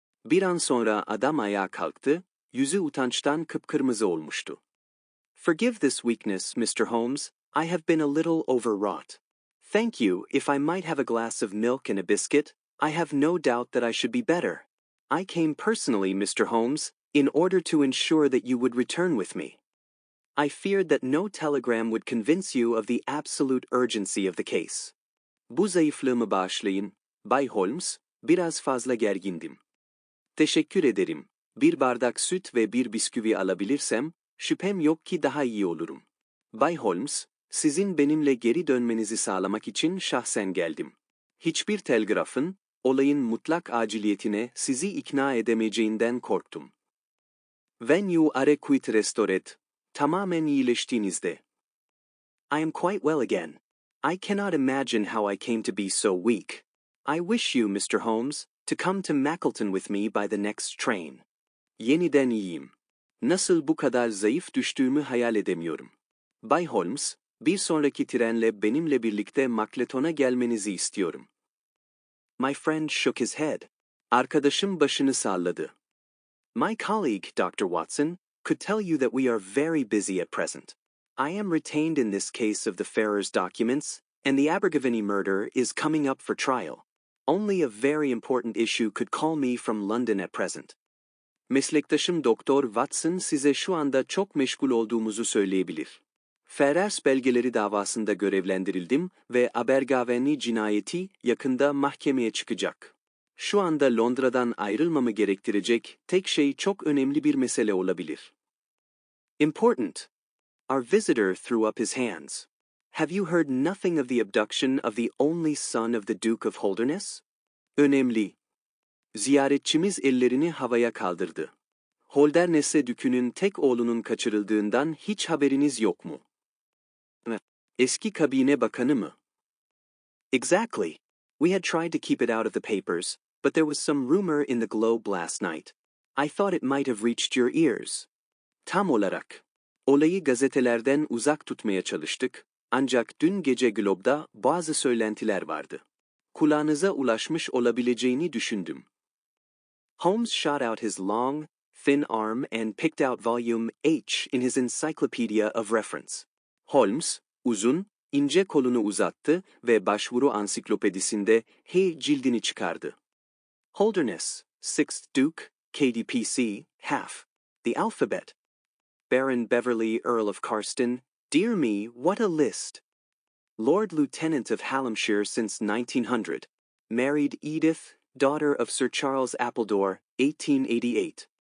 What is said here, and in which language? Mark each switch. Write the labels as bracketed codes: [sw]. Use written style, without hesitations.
[tr] Bir an sonra adam ayağa kalktı, yüzü utançtan kıpkırmızı olmuştu. [en] "Forgive this weakness, Mr. Holmes. I have been a little overwrought. Thank you. If I might have a glass of milk and a biscuit, I have no doubt that I should be better. I came personally, Mr. Holmes, in order to ensure that you would return with me. I feared that no telegram would convince you of the absolute urgency of the case." [tr] "Bu zayıflığımı bağışlayın, Bay Holmes, biraz fazla gergindim." "Teşekkür ederim. Bir bardak süt ve bir bisküvi alabilirsem, şüphem yok ki daha iyi olurum. Bay Holmes, sizin benimle geri dönmenizi sağlamak için şahsen geldim. Hiçbir telgrafın, olayın mutlak aciliyetine sizi ikna edemeyeceğinden korktum." [en] "When you are quite restored, [tr] tamamen iyileştiğinizde." [en] I am quite well again. I cannot imagine how I came to be so weak. I wish you, Mr. Holmes, to come to Mackleton with me by the next train. [tr] Yeniden iyiyim. Nasıl bu kadar zayıf düştüğümü hayal edemiyorum. Bay Holmes, bir sonraki trenle benimle birlikte Mackleton'a gelmenizi istiyorum. [en] My friend shook his head. [tr] Arkadaşım başını salladı. [en] My colleague, Dr. Watson, could tell you that we are very busy at present. I am retained in this case of the Ferrers documents, and the Abergavenny murder is coming up for trial. Only a very important issue could call me from London at present. [tr] Meslektaşım Doktor Watson size şu anda çok meşgul olduğumuzu söyleyebilir. Ferrers belgeleri davasında görevlendirildim ve Abergavenny cinayeti yakında mahkemeye çıkacak. Şu anda Londra'dan ayrılmamı gerektirecek tek şey çok önemli bir mesele olabilir. [en] Important. Our visitor threw up his hands. Have you heard nothing of the abduction of the only son of the Duke of Holderness? [tr] Önemli. Ziyaretçimiz ellerini havaya kaldırdı. Holdernesse Dükü'nün tek oğlunun kaçırıldığından hiç haberiniz yok mu? Eski kabine bakanı mı? [en] Exactly. We had tried to keep it out of the papers, but there was some rumor in the Globe last night. I thought it might have reached your ears. [tr] Tam olarak. Olayı gazetelerden uzak tutmaya çalıştık, ancak dün gece Globe'da bazı söylentiler vardı. Kulağınıza ulaşmış olabileceğini düşündüm. [en] Holmes shot out his long, thin arm and picked out volume H in his encyclopedia of reference. [tr] Holmes, uzun, ince kolunu uzattı ve başvuru ansiklopedisinde H cildini çıkardı. [en] Holderness, 6th Duke, KDPC, half. The alphabet. Baron Beverley, Earl of Carston. Dear me, what a list. Lord Lieutenant of Hallamshire since 1900. Married Edith, daughter of Sir Charles Appledore, 1888.